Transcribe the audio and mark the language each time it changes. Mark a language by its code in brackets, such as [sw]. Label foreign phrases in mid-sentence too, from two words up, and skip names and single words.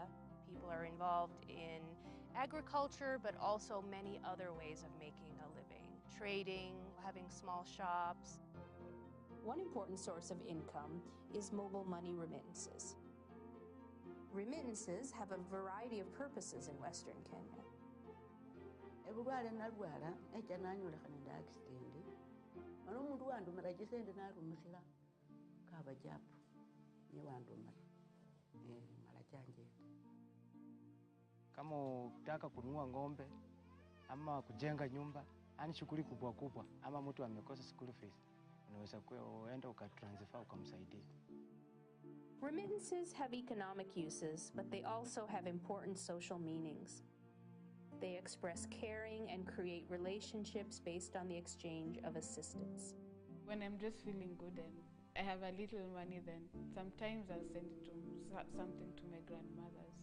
[en] People are involved in agriculture, but also many other ways of making a living. Trading, having small shops. One important source of income is mobile money remittances. Remittances have a variety of purposes in Western Kenya. [luy] Ebulwale nalwala echa nanyolekha nende accident ano omundu wandumira chisende narumikhila kaba japu niye wandumira mala chanjenda. [sw] Kama ukitaka kununua ng'ombe ama kujenga nyumba, ani shughuli kubwa kubwa, ama mtu amekosa [en] school fees, [sw] unaweza kuenda ukatransfer ukamsaidia. [en] Remittances have economic uses, but they also have important social meanings. They express caring and create relationships based on the exchange of assistance. When I'm just feeling good and I have a little money, then sometimes I'll send something to my grandmothers.